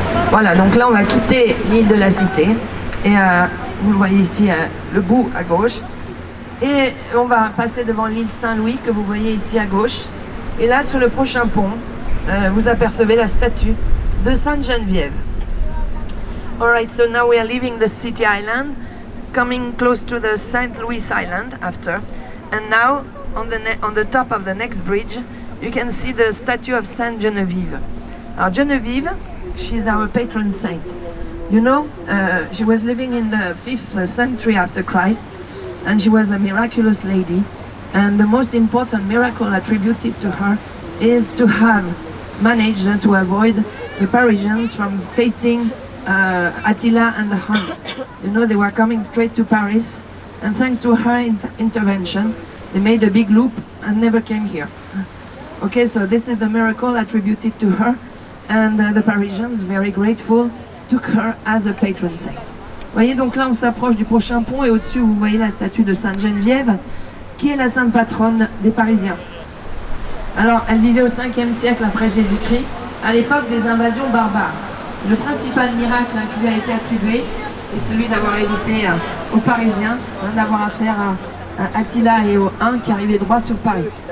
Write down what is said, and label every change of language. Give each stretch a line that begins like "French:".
French: Voilà, donc là on va quitter l'île de la Cité et vous le voyez ici, le bout à gauche, et on va passer devant l'île Saint-Louis que vous voyez ici à gauche, et là sur le prochain pont vous apercevez la statue de Sainte Geneviève.
English: Alright, so now we are leaving the City Island, coming close to the St. Louis Island after, And now, on the top of the next bridge, you can see the statue of Saint Genevieve. Alors Genevieve, she's our patron saint. You know, she was living in the 5th century after Christ, and she was a miraculous lady. And the most important miracle attributed to her is to have managed to avoid the Parisians from facing Attila and the Huns. You know, they were coming straight to Paris, and thanks to her intervention, they made a big loop and never came here. Okay, so this is the miracle attributed to her, and the Parisians, very grateful, took her as a patron saint.
French: Vous voyez, donc là on s'approche du prochain pont, et au-dessus vous voyez la statue de Sainte Geneviève, qui est la sainte patronne des Parisiens. Alors, elle vivait au 5e siècle après Jésus-Christ, à l'époque des invasions barbares. Le principal miracle qui lui a été attribué est celui d'avoir évité aux Parisiens d'avoir affaire à Attila et aux Huns qui arrivaient droit sur Paris.